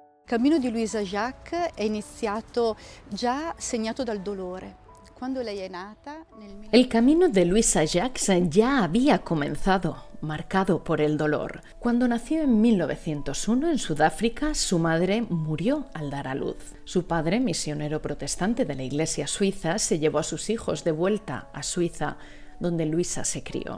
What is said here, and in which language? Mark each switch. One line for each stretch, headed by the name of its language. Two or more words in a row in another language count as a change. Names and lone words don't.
Italian: cammino di Louisa Jacques è iniziato già segnato dal dolore. Quando lei è nata nel
Spanish: El camino de Louisa Jacques ya había comenzado, marcado por el dolor. Cuando nació en 1901 en Sudáfrica, su madre murió al dar a luz. Su padre, misionero protestante de la Iglesia suiza, se llevó a sus hijos de vuelta a Suiza, donde Luisa se crió.